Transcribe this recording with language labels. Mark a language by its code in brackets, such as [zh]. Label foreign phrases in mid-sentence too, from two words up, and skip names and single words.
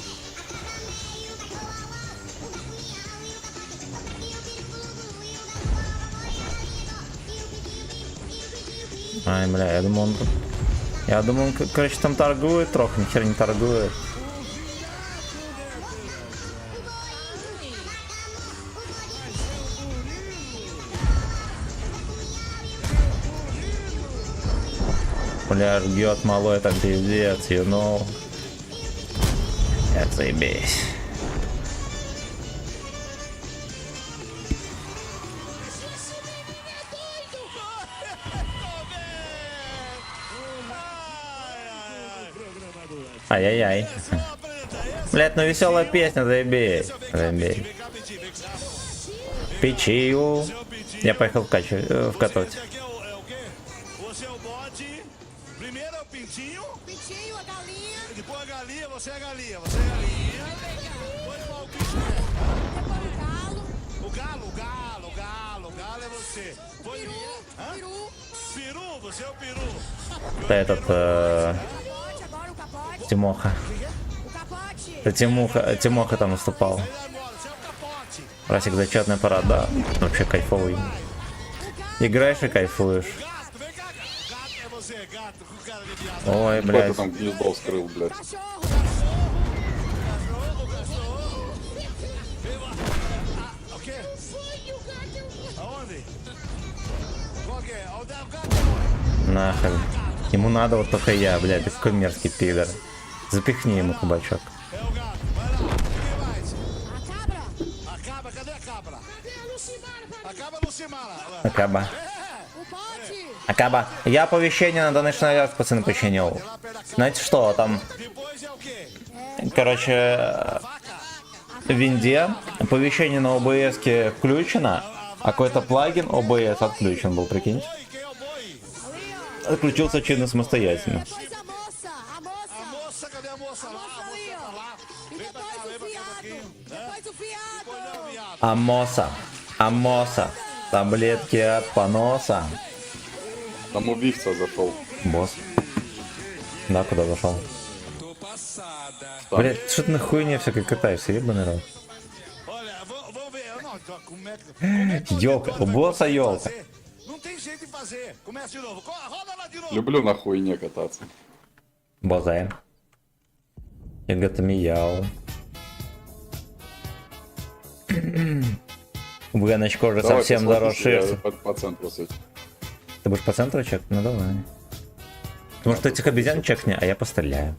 [ru] Ай, бля, я думал, он, короче, там торгует трохи, ни хера не торгует. Бля, жгет малой, там пиздец, [en] you know. [ru] Это заебись. Ай-яй-яй. Блять, ну веселая песня, заебись. Печью. Я поехал вкатывать. [pt] Primeiro é o pintinho. Pintinho, a galinha. Depois a galinha, você é a galinha, você é a galinha. Depois qual que é? Depois o galo. O galo é você. Depois... Peru. Peru, você é o peru. [ru] Этот [pt] Capote, agora o capote. [ru] Тимоха. [pt] O capote. [ru] Это Тимоха там выступал. [pt] Você é o capote. [ru] Расик, зачетный парад, да. Вообще кайфовый. Играешь и кайфуешь. [pt] Gato, vem cá. Gato é você, gato, com cara de viado. [ru] Ой, Кто блядь. ты там гнездо вскрыл, блядь? [pt] Cachorro. O quê? Foi o gato. Aonde? Qual que é? O gato. [ru] Нахрен. Ему надо вот только я, блядь, такой мерзкий пидор. Запихни ему кабачок. [pt] É o gato. Vai lá. Quem mais? A cabra. A cabra, cadê a cabra? Cadê a Lucimara? A cabra Lucimara. Акаба. O pote. [ru] Акаба. Я оповещение на Donation Alert, пацаны, починил. [pt] Lá perto da cabra. [ru] Знаете что, там, [pt] Depois é o quê? [ru] короче, [pt] Vaca. [ru] в винде оповещение на OBS включено, а какой-то плагин OBS отключен был, прикиньте. [pt] Boi, quem é o boi? Ali, ó. [ru] Отключился очевидно самостоятельно. [pt] Depois a moça. A moça. A moça, cadê a moça lá? A Ali, moça tá ó. lá. E Vem pra cá, depois vem o pra cá um fiado. pouquinho. Depois o fiado. Depois é o viado. [ru] Амоса. Таблетки от поноса. Там убийца зашел. Босс. Да, куда зашел? [pt] Tô passada. [ru] там. Блять, что ты на хуйне всякой катаешься, ебаный рот. [pt] Olha, vamos ver. Não, como é que [ru] Ёлка, у босса ёлка. [pt] Não tem jeito de fazer. Começa de novo. Roda lá de novo. [ru] Люблю на хуйне кататься. Бозаем. Иготомиял. Веночка уже Давай, совсем посмотрите, я заросшился. по центру с этим. Ты будешь по центру чек? Ну давай. Может этих обезьян чекни, а я постреляю.